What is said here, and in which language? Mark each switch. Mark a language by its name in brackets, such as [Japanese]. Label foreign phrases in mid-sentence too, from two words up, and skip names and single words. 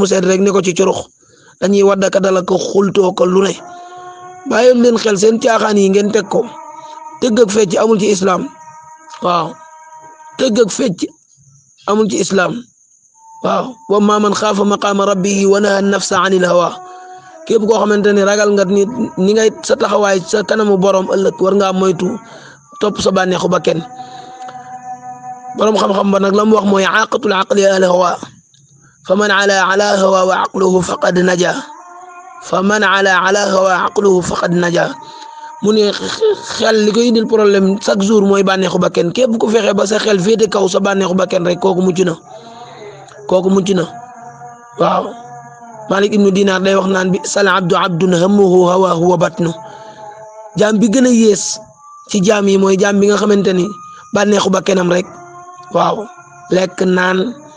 [Wolof] sedd rek ne ko ci curux dañuy waddaka dala ko xultoo ko lu ne bàyyi leen xel seen caaxaan yi ngeen teg ko tëgg ak fecc amul ci islam waaw tëgg ak fecc amul ci islam waaw [Arabic] وأما من خاف مقام ربه ونهى النفس عن الهوى [Wolof] képp koo xamante ne ragal nga ni ngay sa taxawaay sa kanamu borom ëllëg war ngaa moytu topp sa bànneexu ba kenn borom xam-xam ba nag la mu wax mooy [Arabic] آفة العقل الهوى فمن علا هوى وعقله فقد نجا فمن علا hawa wa aqluhu faqad naja fa man ala هوى عقله فقد نجا [Wolof] mu ne xel li koy indil [French] problème chaque jour [Wolof] mooy bànneexu ba kenn képp ku fexe ba sa xel féete kaw sa bànneexu ba kenn rek kooku mucc na waaw Malik ibnu Dinar day wax naan [Arabic] بئس العبد عبد همه هواه وبطنه [Wolof] jaam bi gën a yées ci jaam yi mooy jaam bi nga xamante ni bànneexu ba kenam rek waaw lekk naan